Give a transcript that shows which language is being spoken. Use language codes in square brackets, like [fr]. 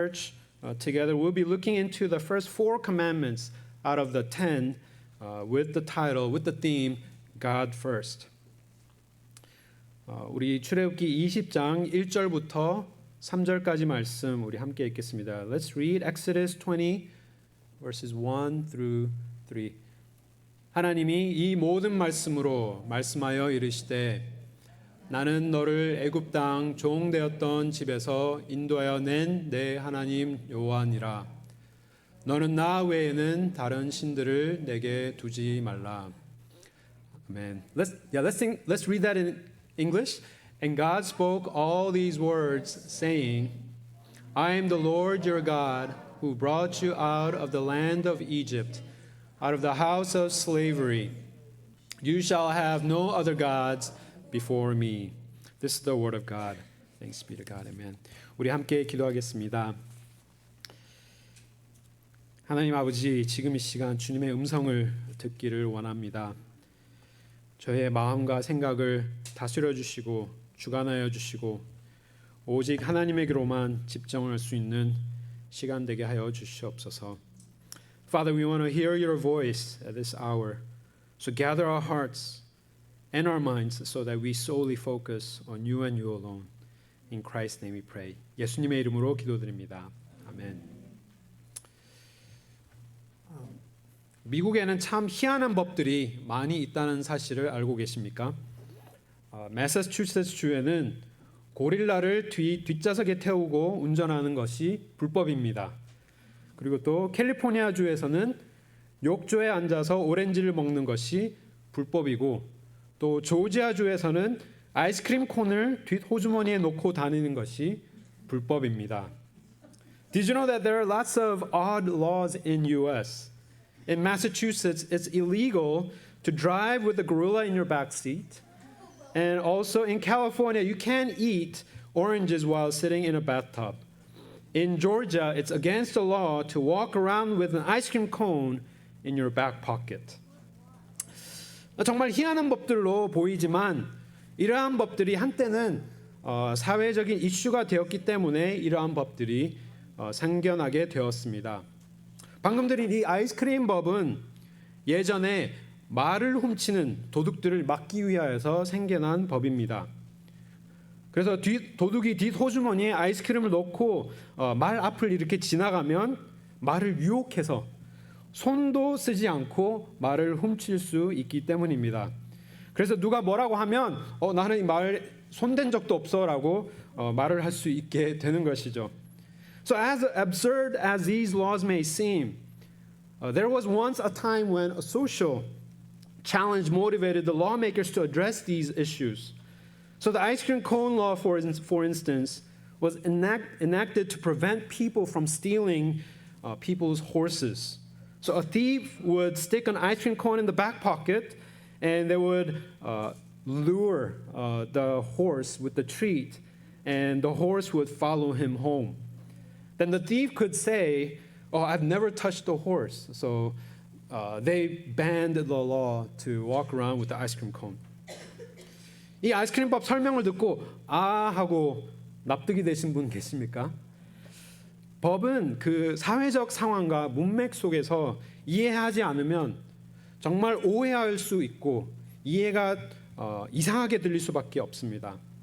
[en] Church together, we'll be looking into the first 4 commandments out of the 10 with the theme, God First. [ko] 우리 출애굽기 20장 1절부터 3절까지 말씀 우리 함께 읽겠습니다. [en] Let's read Exodus 20 verses 1 through 3. [ko] 하나님이 이 모든 말씀으로 말씀하여 이르시되 나는 너를 애굽 땅 종되었던 집에서 인도하여 낸 내 하나님 여호와니라. 너는 나 외에는 다른 신들을 내게 두지 말라. [en] Amen. Let's read that in English. And God spoke all these words, saying, I am the Lord your God, who brought you out of the land of Egypt, out of the house of slavery. You shall have no other gods before me. This is the word of God. Thanks be to God. Amen. [ko] 우리 함께 기도하겠습니다. 하나님 아버지, 지금 이 시간 주님의 음성을 듣기를 원합니다. 저의 마음과 생각을 다스려 주시고 주관하여 주시고 오직 하나님에게로만 집중할 수 있는 시간 되게 하여 주시옵소서. [en] Father, we want to hear your voice at this hour. So gather our hearts and our minds so that we solely focus on you and you alone. In Christ's name we pray. [ko] 예수님의 이름으로 기도드립니다. 아멘. 미국에는 참 희한한 법들이 많이 있다는 사실을 알고 계십니까? 매사추세츠 주에는 고릴라를 뒷좌석에 태우고 운전하는 것이 불법입니다. 그리고 또 캘리포니아 주에서는 욕조에 앉아서 오렌지를 먹는 것이 불법이고 또 조지아 주에서는 아이스크림 콘을 뒷 호주머니에 놓고 다니는 것이 불법입니다. [en] Did you know that there are lots of odd laws in US? In Massachusetts, it's illegal to drive with a gorilla in your back seat. And also in California, you can't eat oranges while sitting in a bathtub. In Georgia, it's against the law to walk around with an ice cream cone in your back pocket. [ko] 정말 희한한 법들로 보이지만 이러한 법들이 한때는 사회적인 이슈가 되었기 때문에 이러한 법들이 생겨나게 되었습니다. 방금 드린 이 아이스크림 법은 예전에 말을 훔치는 도둑들을 막기 위하여서 생겨난 법입니다. 그래서 도둑이 뒷 호주머니에 아이스크림을 넣고 말 앞을 이렇게 지나가면 말을 유혹해서 손도 쓰지 않고 말을 훔칠 수 있기 때문입니다. 그래서 누가 뭐라고 하면 나는 이 말 손댄 적도 없어라고 말을 할 수 있게 되는 것이죠. [en] So as absurd as these laws may seem, there was once a time when a social challenge motivated the lawmakers to address these issues. So the ice cream cone law, for instance, was enacted to prevent people from stealing people's horses. So a thief would stick an ice cream cone in the back pocket, and they would lure the horse with the treat, and the horse would follow him home. Then the thief could say, I've never touched the horse. So they banned the law to walk around with the ice cream cone. [ko] 이 아이스크림법 설명을 듣고 하고 납득이 되신 분 계십니까? 법은 그 사회적 상황과 문맥 속에서 이해하지 않으면 정말 오해할 수 있고 이해가 이상하게 들릴 수밖에 없습니다.